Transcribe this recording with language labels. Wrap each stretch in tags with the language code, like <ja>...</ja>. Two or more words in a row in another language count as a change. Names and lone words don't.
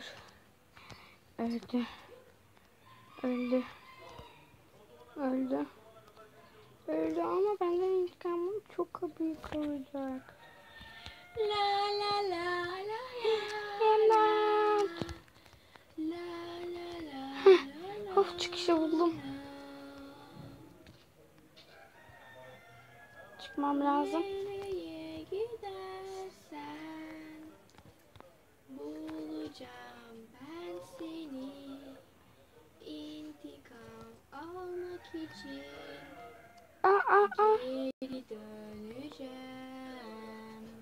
<tr>Öldü. Öldü. Öldü. Öldü ama benden intikamım çok büyük olacak. La la la la İmdat! la la la Heh, la of, çıkışı buldum. Çıkmam lazım. Nereye gidersen bulacağım ben seni, intikam almak için geri döneceğim.</tr>